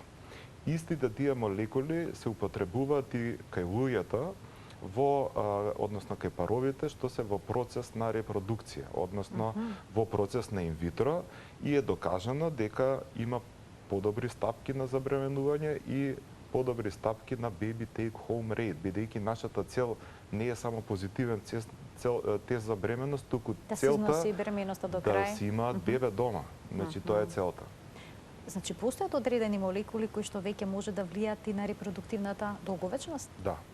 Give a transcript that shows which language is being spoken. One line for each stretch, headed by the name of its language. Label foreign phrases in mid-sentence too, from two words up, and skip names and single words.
Macedonian: Истите тие молекули се употребуваат и кај луѓето, односно кај паровите, што се во процес на репродукција, односно во процес на инвитро, и е докажано дека има подобри стапки на забременување и подобри стапки на
English: baby take home rate,
Macedonian: бидејќи нашата цел не е само позитивен тест за бременност, туку целта да се бременоста до крај, да си имаат бебе дома. Значи тоа е целта. Значи постојат одредени молекули кои што веќе може да влијаат и на репродуктивната долговечност? Да.